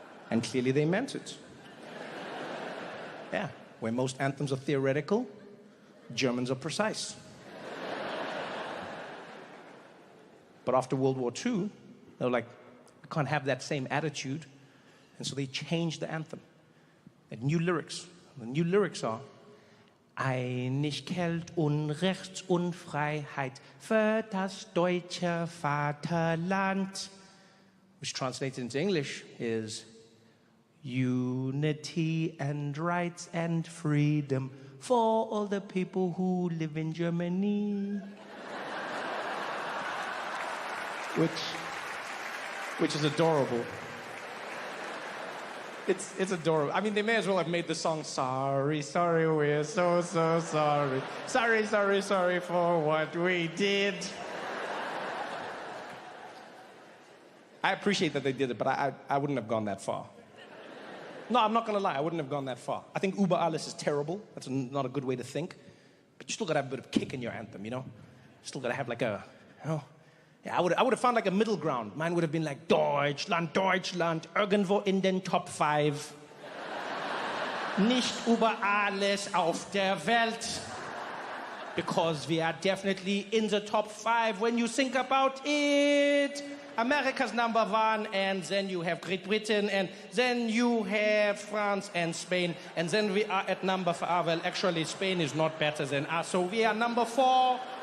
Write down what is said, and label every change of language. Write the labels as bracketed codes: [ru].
[en] And clearly they meant it. Yeah, where most anthems are theoretical, Germans are precise. But after World War II, they were like, we can't have that same attitude. And so they changed the anthem. And new lyrics. The new lyrics are, [de] Einigkeit und Rechts und Freiheit für das deutsche Vaterland. [en] Which translated into English is, unity and rights and freedom for all the people who live in Germany. Which is adorable. It's adorable. I mean, they may as well have made the song, sorry, sorry, we're so sorry. Sorry for what we did. I appreciate that they did it, but I wouldn't have gone that far. No, I'm not gonna lie, I wouldn't have gone that far. I think [de] Über alles [en] is terrible. That's not a good way to think. But you still gotta have a bit of kick in your anthem, you know? Still gotta have like a, you know? Yeah, I would have found like a middle ground. Mine would have been like, [de] Deutschland, Deutschland, irgendwo in den Top 5. Nicht über alles auf der Welt. [en] Because we are definitely in the top 5 when you think about it. America's number 1, and then you have Great Britain, and then you have France and Spain, and then we are at number 4. Well, actually, Spain is not better than us, so we are number 4.